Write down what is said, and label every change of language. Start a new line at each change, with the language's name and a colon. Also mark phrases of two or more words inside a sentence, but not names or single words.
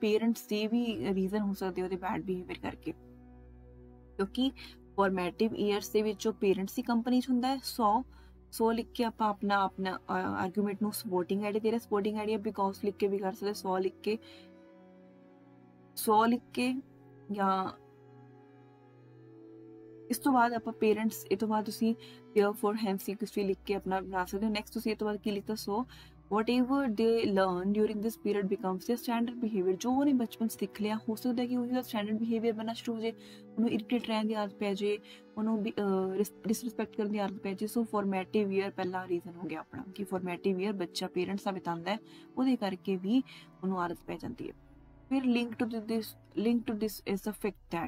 Punjabi: ਪੇਰੈਂਟਸ ਦੇ ਵੀ ਰੀਜ਼ਨ ਹੋ ਸਕਦੇ ਉਹਦੇ
English: bad behaviour
Punjabi: ਕਰਕੇ, ਕਿਉਂਕਿ
English: formative years
Punjabi: ਦੇ ਵਿੱਚ ਉਹ ਪੇਰੈਂਟਸ ਦੀ ਕੰਪਨੀ 'ਚ ਹੁੰਦਾ ਹੈ। ਸੋ ਲਿਖ ਕੇ ਆਪਾਂ ਆਪਣਾ ਆਰਗੂਮੈਂਟ ਨੂੰ
English: supporting idea
Punjabi: ਦੇ ਰਿਹਾ।
English: supporting idea because
Punjabi: ਲਿਖ ਕੇ ਵੀ ਕਰ ਸਕਦੇ, 100 ਲਿਖ ਕੇ ਜਾਂ ਇਸ ਤੋਂ ਬਾਅਦ ਆਪਾਂ ਪੇਰੈਂਟਸ, ਇਹ ਤੋਂ ਬਾਅਦ ਤੁਸੀਂ
English: therefore hence
Punjabi: ਕੁਝ ਵੀ ਲਿਖ ਕੇ ਆਪਣਾ ਬਣਾ ਸਕਦੇ ਹੋ। ਨੈਕਸਟ ਤੁਸੀਂ ਇਹ ਤੋਂ ਬਾਅਦ ਕੀ ਲਿਖਤਾ, ਸੋ
English: whatever they learn during this period becomes their standard behavior।
Punjabi: ਜੋ ਉਹਨੇ ਬਚਪਨ ਸਿੱਖ ਲਿਆ ਹੋ ਸਕਦਾ ਕਿ ਉਹਦਾ
English: standard behaviour
Punjabi: ਬਣਨਾ ਸ਼ੁਰੂ ਹੋ ਜਾਏ, ਉਹਨੂੰ ਇਰੀਟੇਟ ਰਹਿਣ ਦੀ ਆਦਤ ਪੈ ਜਾਏ, ਉਹਨੂੰ ਡਿਸਰਿਸਪੈਕਟ ਕਰਨ ਦੀ ਆਦਤ ਪੈ ਜਾਏ। ਸੋ
English: formative year
Punjabi: ਪਹਿਲਾ ਰੀਜ਼ਨ ਹੋ ਗਿਆ ਆਪਣਾ ਕਿ
English: formative year
Punjabi: ਬੱਚਾ ਪੇਰੈਂਟਸ ਨਾਲ ਬਿਤਾਉਂਦਾ ਹੈ, ਉਹਦੇ ਕਰਕੇ ਵੀ ਉਹਨੂੰ ਆਦਤ ਪੈ ਜਾਂਦੀ ਹੈ।
English: ਫਿਰ link to this is the fact that.